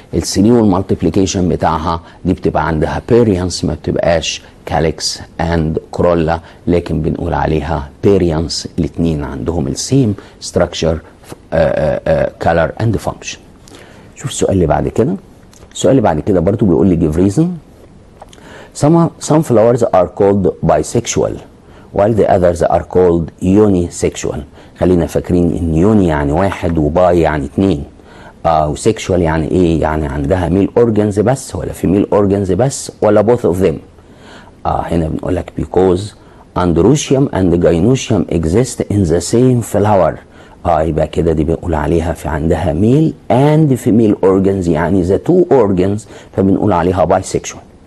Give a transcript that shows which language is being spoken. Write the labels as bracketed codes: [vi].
[ar] ال3 والمالتيبليكيشن بتاعها دي بتبقى عندها بيريانس، ما بتبقاش كاليكس اند كرولا، لكن بنقول عليها بيريانس، الاثنين عندهم السيم ستراكشر كالر اند فانكشن. شوف السؤال اللي بعد كده. السؤال اللي بعد كده برضو بيقول لي [en] give reason. Some flowers are called bisexual while the others are called unisexual. [ar] خلينا فاكرين ان يوني يعني واحد وباي يعني اتنين، وسيكشوال يعني ايه؟ يعني عندها ميل اورجنز بس ولا فيميل اورجنز بس ولا [en] both of them. [ar] هنا بنقول لك [en] because androecium and gynoecium exist in the same flower. [ar] يبقى كده دي بنقول عليها في عندها ميل and female organs، يعني [en] the two organs، [ar] فبنقول عليها bisexual.